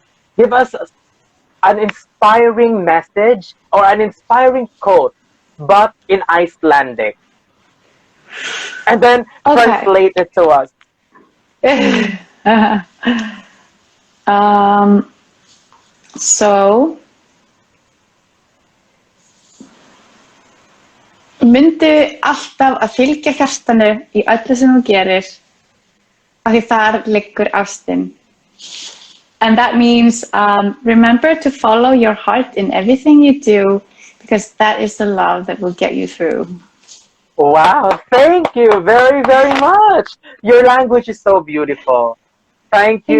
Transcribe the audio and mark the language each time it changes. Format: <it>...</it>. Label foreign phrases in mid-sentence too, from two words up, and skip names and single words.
<en>Give us an inspiring message or an inspiring quote, but in Icelandic. And then Okay. translate it to us. um, so,</en> <is>myndu alltaf að fylgja hjartanu í öllu sem þú gerir, af því þar liggur ástin.</is> <en>And that means remember to follow your heart in everything you do, because that is the love that will get you through. Wow, thank you very, very much. Your language is so beautiful. Thank you</en>